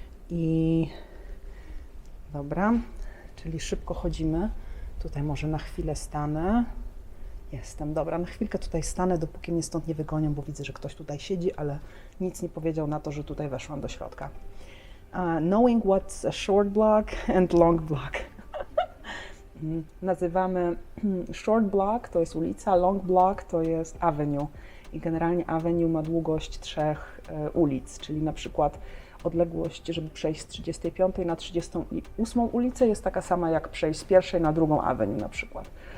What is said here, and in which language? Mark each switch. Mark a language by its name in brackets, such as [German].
[Polish] I dobra, czyli szybko chodzimy. Tutaj może na chwilę stanę. Jestem, dobra, na chwilkę tutaj stanę, dopóki mnie stąd nie wygonią, bo widzę, że ktoś tutaj siedzi, ale nic nie powiedział na to, że tutaj weszłam do środka. [English] Knowing what's a short block and long block. [Polish] Nazywamy short block to jest ulica, long block to jest avenue. I generalnie avenue ma długość 3 ulic, czyli na przykład odległość, żeby przejść z 35 na 38 ulicę jest taka sama jak przejść z pierwszej na drugą avenue na przykład.